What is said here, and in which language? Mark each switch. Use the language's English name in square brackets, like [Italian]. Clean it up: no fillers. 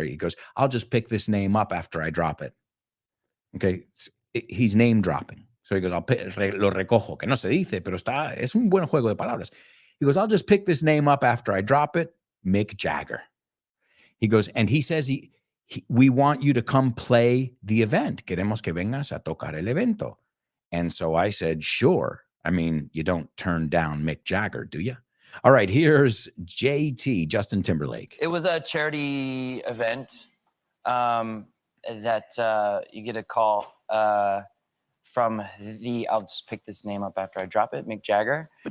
[English] He goes, I'll just pick this name up after I drop it. Okay, he's name dropping. So he goes, [Spanish] lo recojo, que no se dice, pero es un buen juego de palabras. [English] He goes, I'll just pick this name up after I drop it, Mick Jagger. He goes, and he says, we want you to come play the event. [Spanish] Queremos que vengas a tocar el evento. [English] And so I said, sure. I mean, you don't turn down Mick Jagger, do you? All right, here's JT, Justin Timberlake. It was a charity event that you get a call from I'll just pick this name up after I drop it, Mick Jagger.